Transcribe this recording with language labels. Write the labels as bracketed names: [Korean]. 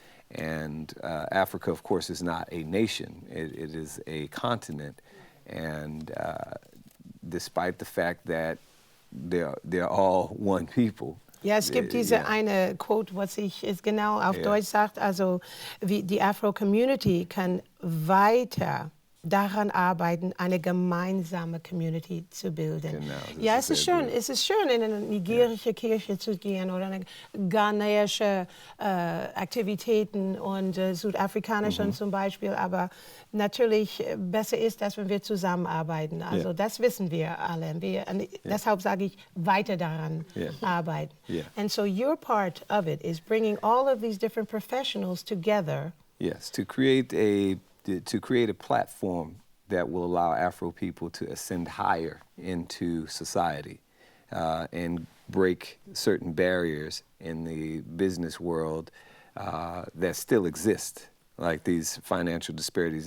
[English] And Africa, of course, is not a nation. It is a continent. And despite the fact that they're all one people. [German] Ja, es gibt diese eine Quote, was es genau auf Deutsch sagt, also wie die Afro-Community kann weiter daran arbeiten, eine gemeinsame Community zu bilden. Genau, ja, es ist schön, in eine nigerische Kirche zu gehen oder eine ghanaische Aktivitäten und südafrikanische zum Beispiel, aber natürlich besser ist, dass wenn wir zusammenarbeiten. Also das wissen wir alle. Deshalb sage ich, weiter daran arbeiten. [English] And so your part of it is bringing all of these different professionals together. Yes, to create a platform that will allow Afro people to ascend higher into society and break certain barriers in the business world that still exist, like these financial disparities.